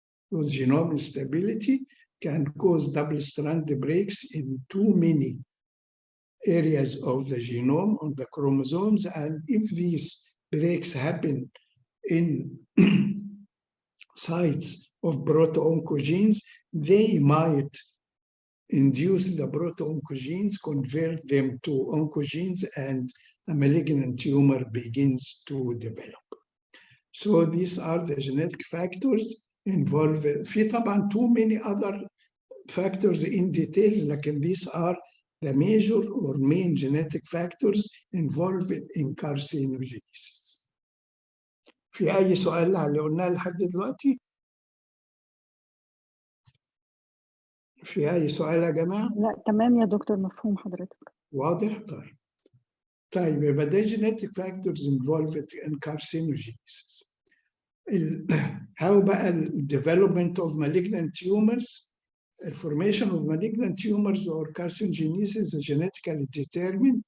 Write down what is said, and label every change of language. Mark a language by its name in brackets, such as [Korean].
[English] Those genome instability can cause double-strand breaks in too many areas of the genome on the chromosomes, and if these breaks happen in sites of proto-oncogenes, they might induce the proto-oncogenes, convert them to oncogenes, and a malignant tumor begins to develop. So these are the genetic factors involved. [Arabic] في طبعا [English] too many other factors in details, [Arabic] لكن [English] these are the major or main genetic factors involved in carcinogenesis. [Arabic] في أي سؤال على اللي قلناه لحد دلوقتي؟ في أي سؤال يا جماعة؟ لا تمام يا دكتور، مفهوم حضرتك. واضح؟ طيب يبقى ده [English] genetic factors involved in carcinogenesis. How [Arabic] بقى [English] development of malignant tumors? The formation of malignant tumors or carcinogenesis is genetically determined.